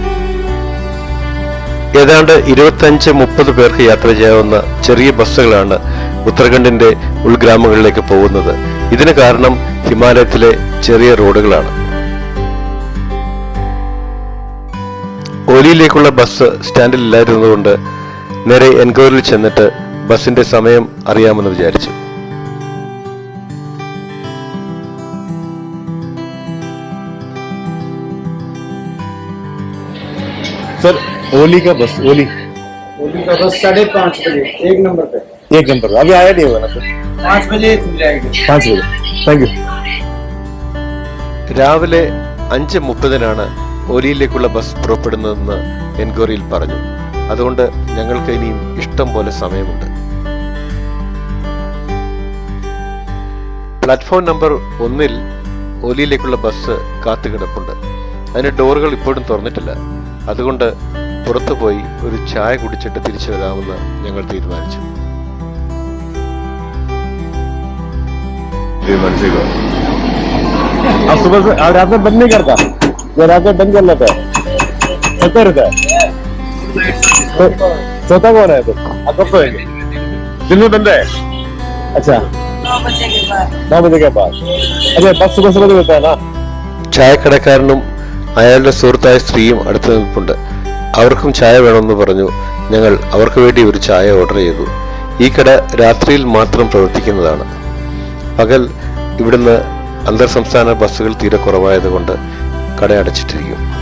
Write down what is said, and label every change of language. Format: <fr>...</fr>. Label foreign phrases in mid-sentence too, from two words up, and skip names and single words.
<ml>ഏതാണ്ട് 25-30 പേർക്ക് യാത്ര ചെയ്യാവുന്ന ചെറിയ ബസ്സുകളാണ് ഉത്തരാഖണ്ഡിന്റെ ഉൾഗ്രാമങ്ങളിലേക്ക് പോകുന്നത്. ഇതിന് കാരണം ഹിമാലയത്തിലെ ചെറിയ റോഡുകളാണ്. ഓലിയിലേക്കുള്ള ബസ് സ്റ്റാൻഡിൽ ഇല്ലായിരുന്നതുകൊണ്ട് നേരെ എൻക്വയറിയിൽ ചെന്നിട്ട് ബസിന്റെ സമയം അറിയാമെന്ന് വിചാരിച്ചു.</ml> <hi>सर ओली का बस ओली का बस 5:30 बजे 1 नंबर पे 1 नंबर अभी आया नहीं होगा ना सर? 5 बजे खुल जाएगी. 5 बजे.</hi> <en>thank you.</en> <ml>രാവിലെ 5:30 ഓലിയിലേക്കുള്ള ബസ് പുറപ്പെടുന്നതെന്ന് എൻക്വയറിയിൽ പറഞ്ഞു. അതുകൊണ്ട് ഞങ്ങൾക്ക് ഇനിയും ഇഷ്ടം പോലെ സമയമുണ്ട്.</ml> <en>platform number</en> <ml>1 ഓലിയിലേക്കുള്ള ബസ് കാത്തുകിടപ്പുണ്ട്. അതിന്റെ ഡോറുകൾ ഇപ്പോഴും തുറന്നിട്ടില്ല. അതുകൊണ്ട് പുറത്തു പോയി ഒരു ചായ കുടിച്ചിട്ട് തിരിച്ചു വരാമെന്ന് ഞങ്ങൾ തീരുമാനിച്ചു.</ml> <hi>रात में बंद नहीं करता, जो रात में बंद कर लेता है सोता रहता है. सोता कौन है? तो आप कब सोएंगे? दिन में बंद है. अच्छा 9 बजे के बाद. अच्छा बस सुबह सुबह होता है ना.</hi> <ml>ചായക്കടക്കാരനും അയാളുടെ സുഹൃത്തായ സ്ത്രീയും അടുത്ത് നിൽപ്പുണ്ട്. അവർക്കും ചായ വേണമെന്ന് പറഞ്ഞു. ഞങ്ങൾ അവർക്ക് വേണ്ടി ഒരു ചായ ഓർഡർ ചെയ്തു. ഈ കട രാത്രിയിൽ മാത്രം പ്രവർത്തിക്കുന്നതാണ്. പകൽ ഇവിടുന്ന് അന്തർ സംസ്ഥാന ബസ്സുകൾ തീരെ കുറവായതുകൊണ്ട് കട അടച്ചിട്ടിരിക്കും.</ml>